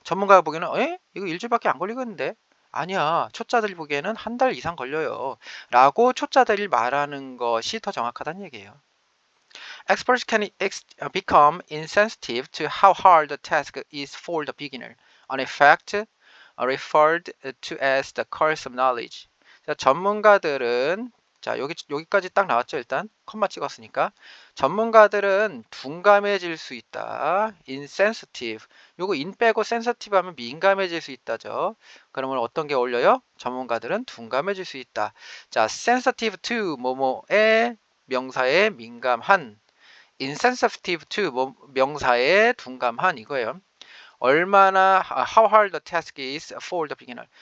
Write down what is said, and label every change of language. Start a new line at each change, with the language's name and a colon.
Korean: 전문가가 보기에는 이거 일주일밖에 안 걸리겠는데? 아니야. 초짜들이 보기에는 한 달 이상 걸려요. 라고 초짜들이 말하는 것이 더 정확하다는 얘기예요.
English: Experts can become insensitive to how hard the task is for the beginner, an effect referred to as the curse of knowledge.
Korean: 자, 전문가들은 자, 여기까지 딱 나왔죠. 일단 컴마 찍었으니까 전문가들은 둔감해질 수 있다.
English: insensitive.
Korean: 요거 in 빼고 sensitive 하면 민감해질 수 있다죠. 그러면 어떤 게 어울려요? 전문가들은 둔감해질 수 있다. 자,
English: sensitive to
Korean: 뭐뭐의 명사에 민감한,
English: insensitive to
Korean: 명사에 둔감한 이거예요. 얼마나
English: how hard the task is for the beginner.